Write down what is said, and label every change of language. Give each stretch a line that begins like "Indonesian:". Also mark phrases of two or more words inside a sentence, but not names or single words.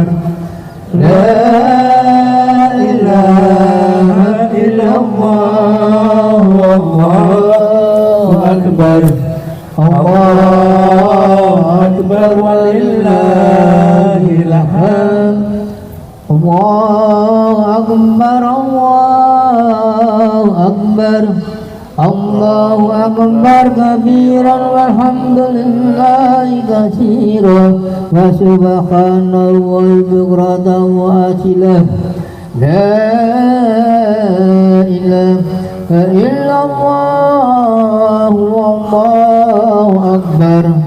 Arabic: لا إله إلا الله، الله أكبر، الله أكبر، ولله الحمد. الله أكبر، الله أكبر، الله أكبر كبيرا والحمد لله كثيرا وسبحان الله بكرة وأصيلا. لا إله إلا الله والله أكبر